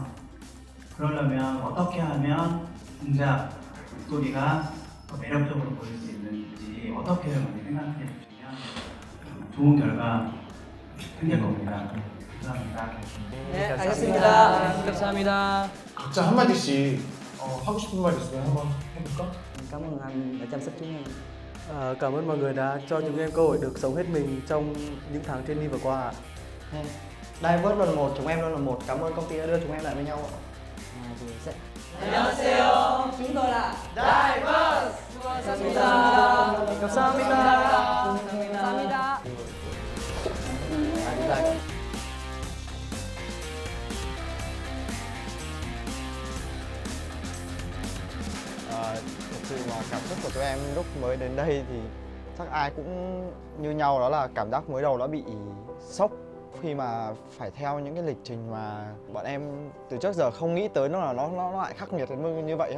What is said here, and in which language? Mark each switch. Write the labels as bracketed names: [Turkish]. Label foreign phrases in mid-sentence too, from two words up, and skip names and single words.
[Korean] 그러려면 어떻게 하면 동작, 목소리가 더 매력적으로 보일 수 있는지 어떻게 많이 생각해 주시면 좋은 결과 생길 겁니다. 감사합니다. 네, 알겠습니다. 감사합니다. 각자 한마디씩 하고 싶은 말 있으면 한번 해볼까? [Vietnamese] Cảm ơn anh đã chăm sóc chúng em. Cảm ơn mọi người đã cho chúng em cơ hội được sống hết mình trong những tháng training vừa qua ạ. Divers luôn là một, chúng em luôn là một. Cảm ơn công ty đã đưa chúng em lại với nhau. 안녕하세요. chúng tôi là Divers. 감사합니다. [Korean] 감사합니다. 감사합니다. [Vietnamese] Thực sự mà cảm xúc của tụi em lúc mới đến đây thì chắc ai cũng như nhau, đó là cảm giác mới đầu đã bị sốc khi mà phải theo những cái lịch trình mà bọn em từ trước giờ không nghĩ tới nó lại khắc nghiệt đến như vậy á.